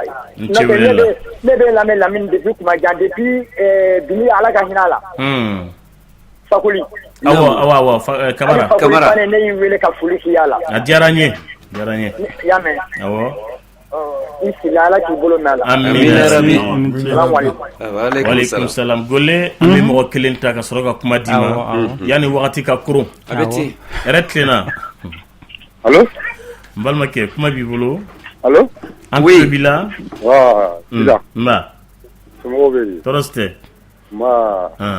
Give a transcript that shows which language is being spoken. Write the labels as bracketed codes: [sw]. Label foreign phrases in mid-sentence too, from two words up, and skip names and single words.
[bm] Ne bɛ lamɛn Lamine depuis kuma jan depuis Dunbiya Ala ka hinɛ a la. Fakoli. Awɔ Kamara. Kamara. Ne y'i wele ka foli k'i y'a la. A diyara n ye. Diyara n ye. I y'a mɛn. Awɔ. I sigi Ala k'i bolo mɛn a la. Amin. Waaleykum salam. Golle an bɛ mɔgɔ kelen ta ka sɔrɔ ka kuma d'i ma yanni wagati ka koron. A bɛ ten. Hɛrɛ tilenna. Allo. N balimakɛ kuma b'i bolo. Allo. An tulo b'i la. Sisan. Nba. Somɔgɔw bɛ di. Tɔɔrɔ si tɛ. Nba.